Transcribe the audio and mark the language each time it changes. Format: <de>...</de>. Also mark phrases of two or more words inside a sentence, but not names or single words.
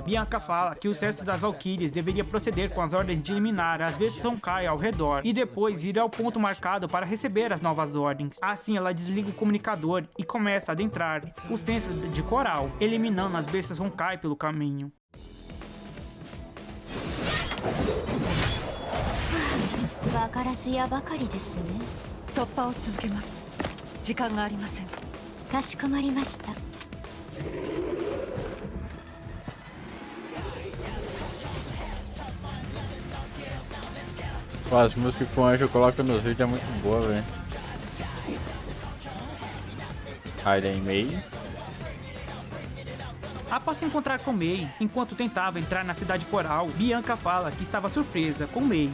<pt>Bianca fala que os restos das valquírias deveria proceder com as ordens de eliminar as bestas Honkai ao redor e depois ir ao ponto marcado para receber as novas ordens. Assim, ela desliga o comunicador e começa a adentrar o centro de Coral, eliminando as bestas Honkai pelo caminho.</pt> <ja>わからずやばかりですね。突破を続けます。時間がありません。かしこまりました。</ja> <pt>As músicas que o Anjo coloca nos vídeos é muito boa, velho. Raiden Mei. Após se encontrar com Mei, enquanto tentava entrar na cidade coral, Bianca fala que estava surpresa com Mei.</pt>